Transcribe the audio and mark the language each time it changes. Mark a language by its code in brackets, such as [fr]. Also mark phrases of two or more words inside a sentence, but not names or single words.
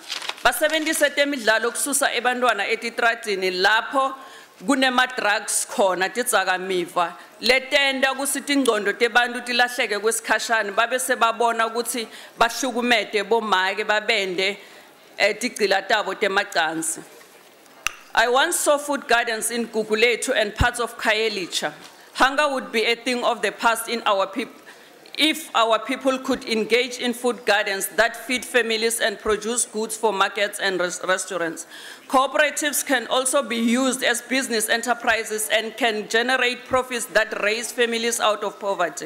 [ss] Basebenzise temidlalo kususa ebantwana etitradini lapho kunema drugs khona tidzakamiva letenda ukuthi tingcondo tebantu tilahleke kwesikhashana babe sebabona ukuthi bahlukumete bomake babende tigcila tabo temacansi. [en] I once saw food gardens in Gugulethu and parts of Khayelitsha. Hunger would be a thing of the past in our people if our people could engage in food gardens that feed families and produce goods for markets and restaurants. Cooperatives can also be used as business enterprises and can generate profits that raise families out of poverty.